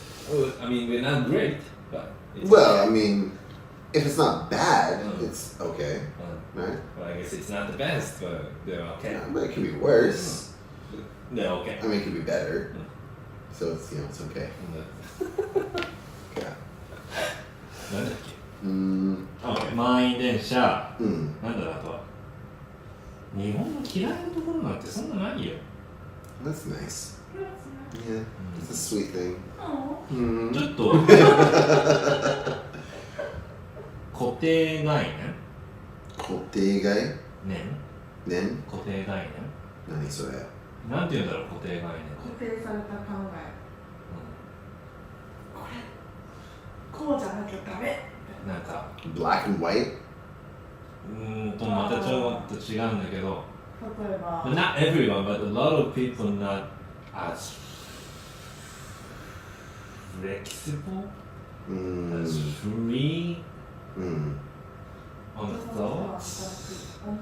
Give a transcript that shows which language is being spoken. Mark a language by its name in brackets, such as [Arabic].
[English] Well, I mean, we're not great, but it's Well, okay. I mean, if it's not bad, it's okay. Right? Well, I guess it's not the best, but they're okay. Yeah, but it could be worse. They're okay. I mean, it could be better. So it's, it's okay. Yeah. [Japanese] なんだっけ満員電車、なんだろう、あとは日本の嫌いなところなんてそんなないよ。 [English] That's nice. Yeah, it's a sweet thing. [Japanese] ちょっと固定概念固定概念固定概念何それなんて言うんだろう、固定概念固定された考え、こうじゃなきゃダメ。なんか [English] Black and white? [Japanese] またちょっと違うんだけど、例えば [English] Not everyone, but a lot of people not as flexible, as free on the thoughts.